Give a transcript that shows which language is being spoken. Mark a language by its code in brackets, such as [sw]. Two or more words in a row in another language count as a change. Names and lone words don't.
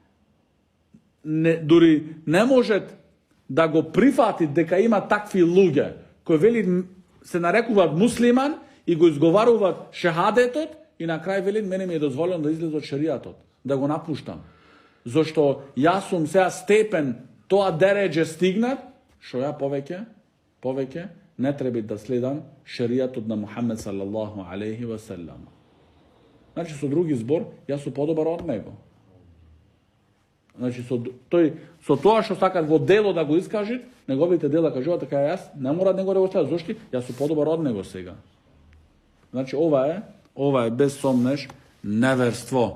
[mk] дури не може да го прифати дека има такви луѓе, кои вели се нарекуваат муслиман и го изговаруваат шехадетот и на крај вели мене ми е дозволено да излезам од шеријатот, да го напуштам. Зошто јас сум сега степен тоа дередже стигнат, што ја повеќе не треба да следам шеријатот на Мухаммед [ar] صلى الله عليه وسلم. [mk] Значи, со други збор, јас сум подобар од него. Значи, со тоа што сакат во дело да го искажи, неговите дела кажуваат дека јас не мора него да го следам. Зошто? Јас сум подобар од него сега. Значи, ова е без сомнеш neverstvo.